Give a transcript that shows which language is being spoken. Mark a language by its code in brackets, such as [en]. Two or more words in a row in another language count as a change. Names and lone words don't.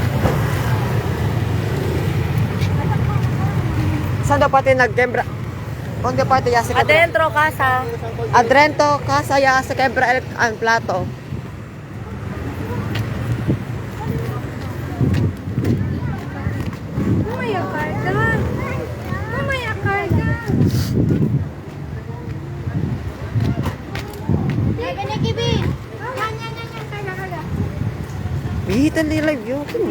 [tl] Saan daw pati nag-Kebra? [cbk] Onde parte ya se Adentro, casa. Adrento casa ya se quebra el plato. [tl] Mamaya karga. Mamaya karga. Bihitan di live yun.